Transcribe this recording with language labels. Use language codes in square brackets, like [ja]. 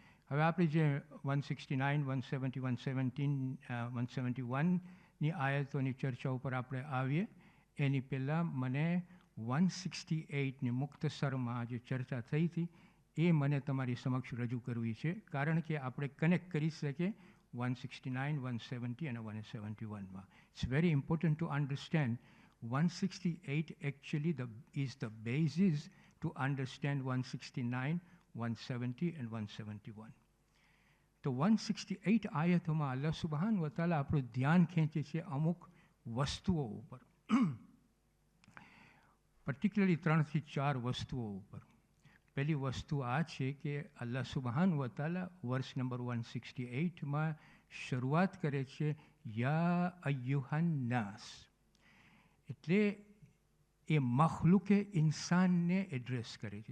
[gu] હવે આપણે જે 169, 170, 171ની આયતોની ચર્ચા ઉપર આપણે આવીએ એની પહેલાં મને 168ની મુખ્તસરમાં જે ચર્ચા થઈ હતી એ મને તમારી સમક્ષ રજૂ કરવી છે કારણ કે આપણે કનેક્ટ કરી શકીએ 169, 170 અને 171માં. [en] It's very important to understand 168 actually is the basis to understand 169, 170 and 171. [gu] તો 168 આયતોમાં અલ્લાહ સુબહાન વ તઆલા આપણું ધ્યાન ખેંચે છે અમુક વસ્તુઓ ઉપર, પર્ટિક્યુલરલી 3 થી 4 વસ્તુઓ ઉપર. પહેલી વસ્તુ આ છે કે અલ્લાહ સુબહાન વ તઆલા વર્ષ નંબર 168માં શરૂઆત કરે છે [ar] યા અય્યુહન નાસ, [gu] એટલે એ મખલુકે ઇન્સાનને એડ્રેસ કરે છે.